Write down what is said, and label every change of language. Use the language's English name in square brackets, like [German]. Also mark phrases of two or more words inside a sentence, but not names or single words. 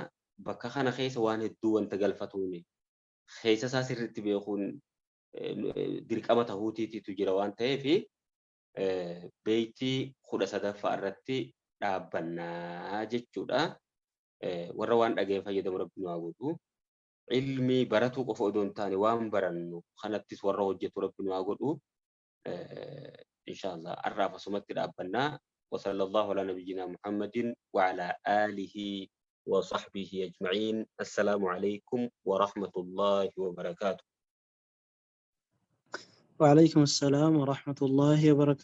[Oromo] Bakka kana keessa waan hedduu wanta galfatuuni keessa isaa sirriitti beekuun dirqama tahuutiitu jira waan ta'eef beeytii 13ffaa irratti dhaabbannaa jechuudha. Warra waan dhageen fayyadamu rabbi nu haa godhu. Ilmi baratuu qofa odoo hin taane waan barannu kanattis warra hojjetu rabbi nu haa godhu. Inshallah arraaf asumatti dhaabbannaa. [Arabic] وصلى الله على نبينا محمد وعلى آله وصحبه أجمعين. السلام عليكم ورحمة الله وبركاته. وعليكم السلام ورحمة الله وبركاته.